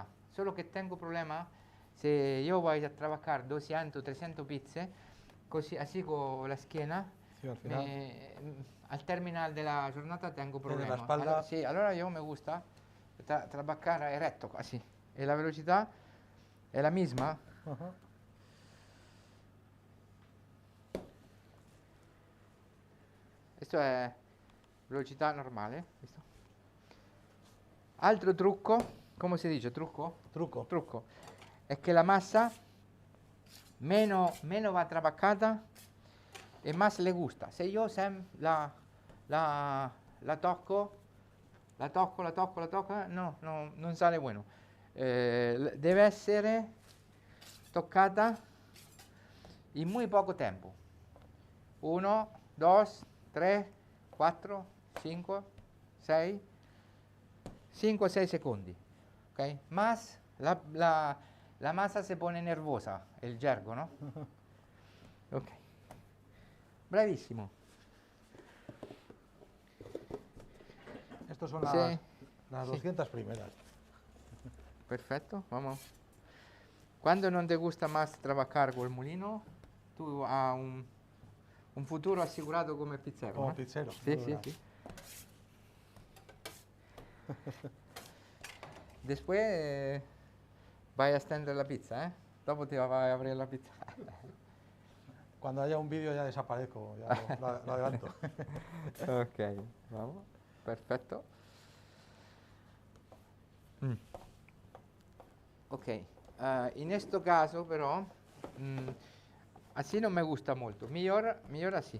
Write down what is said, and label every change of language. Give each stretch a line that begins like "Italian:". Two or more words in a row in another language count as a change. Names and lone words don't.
Spanish: Solo que tengo problema se yo voy a trabajar 200, 300 pizze, así
Italian: con la schiena,
Spanish: Sí, al final. al terminar de la jornada tengo problemas. la espalda. Allora yo me gusta trabajar recto, así. Y la velocidad es la misma.
Italian: Questo è velocità normale. Visto? Altro trucco, come si dice trucco? Trucco. È che la massa meno va trabajada e
Spanish: más le gusta.
Italian: Se io la tocco, no, non
Spanish: sale bueno.
Italian: Deve essere toccata in
Spanish: muy poco
Italian: tempo. 1, 2, 3, 4, 5, 6, 5 o 6 secondi.
Spanish: ¿Okay? Más la masa se pone nervosa, el gergo, ¿no?
Italian: Ok. Bravissimo.
Spanish: Estos son Sí. las 200 primeras. Perfecto, vamos. Cuando no te gusta más trabajar con el molino, tú has un futuro asegurado como pizzero. Como ¿no? pizzero. Sí. Después vai a extender la pizza, ¿eh?
Italian: Dopo te vai a
Spanish: abrir la pizza. Cuando haya un vídeo ya desaparezco, ya lo adelanto. Ok, vamos, perfecto. Ok, en este caso pero, así no me gusta mucho, mejor así.